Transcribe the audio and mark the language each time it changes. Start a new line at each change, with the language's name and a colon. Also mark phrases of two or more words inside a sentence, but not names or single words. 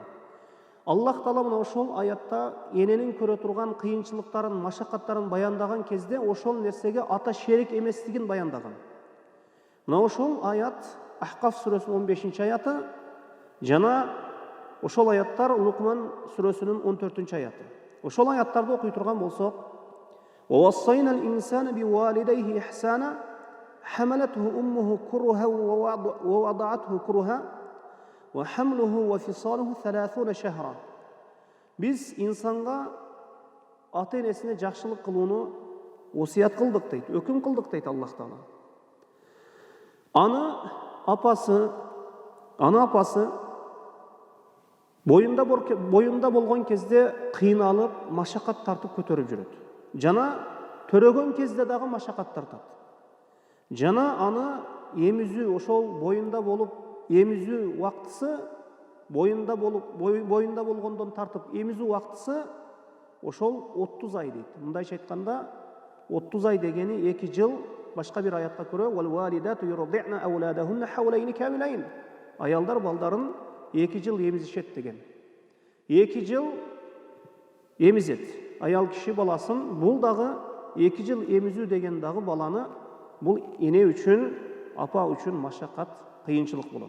Kyrgyz: Аллах Таала мына ошол аятта эненин көрө турган кыйынчылыктарын, машакаттарын баяндаган кезде ошол нерсеге ата шерик эместигин баяндаган. Мына ошол аят Ахкаф сүрөсүнүн 15-чи аяты жана ошол аяттар Лукман сүрөсүнүн 14-чү аяты. Ошол аяттарды окуй турган болсок,
Arabic: وَوَصَّيْنَا الْإِنسَانَ بِوَالِدَيْهِ إِحْسَانًا حَمَلَتْهُ أُمُّهُ كُرْهًا وَوَضَعَتْهُ كُرْهًا وَحَمْلُهُ وَفِصَالُهُ 30 شهرًا.
Kyrgyz: Biz insanга ата-энесине жакшылык кылууну осуят кылдык дейт, өкүм кылдык дейт Аллах Таала. Аны апасы боюнда болгон кезде кыйналып, машакат тартып көтөрүп жүрөт. Жана төрөгөн кезде дагы машакат тартат. Жана аны эмизүү, ошол боюнда болуп эмизүү убактысы, боюнда болгондон тартып эмизүү убактысы ошол 30 ай дейт. Мындайча айтканда 30 ай дегени 2 жыл, башка бир аятка көрө
Arabic: وَالْوَالِدَاتُ يُرْضِعْنَ أَوْلَادَهُنَّ حَوْلَيْنِ كَامِلَيْنِ.
Kyrgyz: Аялдар балдарын 2 жыл эмизишет деген. 2 жыл эмизет. Аял киши баласын, бул дагы 2 жыл эмизүү деген дагы баланы бул эне үчүн, апа үчүн машакат, кыйынчылык болот.